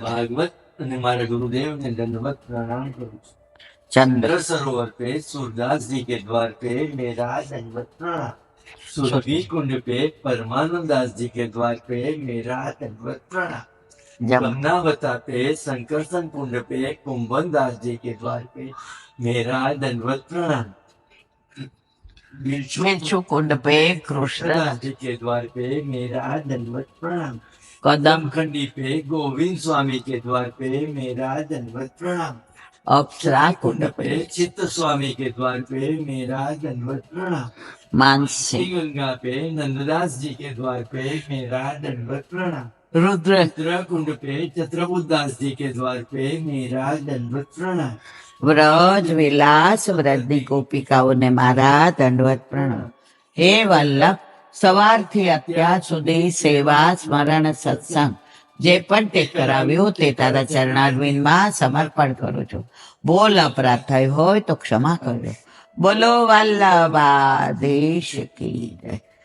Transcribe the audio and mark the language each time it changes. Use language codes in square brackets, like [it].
[gu] ભાગવત અને મારા ગુરુદેવને દંડવત પ્રણામ કરું છું. [hi] ચંદ્ર चंद्र सरोवर पे सूरदास जी के द्वार पे मेरा दंडवत प्रणाम. सुरभि कुंड पे परमानंद दास जी के द्वार पे मेरा दंडवत प्रणाम. गंगावता पे संकर्षण कुंड पे कुंभन दास जी के द्वार पे मेरा दंडवत प्रणाम. बिच्छू कुंड पे कृष्ण दास जी के द्वार पे मेरा दंडवत प्रणाम. कदम खंडी पे गोविंद स्वामी के द्वार पे मेरा दंडवत प्रणाम। अप्सरा कुंड कुंड पे पे चित्त स्वामी के द्वार पे मेरा दंडवत प्रणाम। मानसी गंगा पे नंददास जी के द्वार पे मेरा दंडवत प्रणाम। रुद्र रुद्र कुंड पे छत्रबुदास जी के द्वार पे मेरा दंडवत प्रणाम। [gu] વ્રજ વિલાસ વ્રજની ગોપિકાઓને મારા દંડવત પ્રણામ. હે વલ્લભ, સવારથી અત્યાર સુધી સેવા સ્મરણ સત્સંગ જે પણ તે કરાવ્યું તે તારા ચરણારવિંદમાં સમર્પણ કરું છું. બોલ અપરાધ થયો હોય તો ક્ષમા કરજો. બોલો વલ્લભાધીશ કી જય.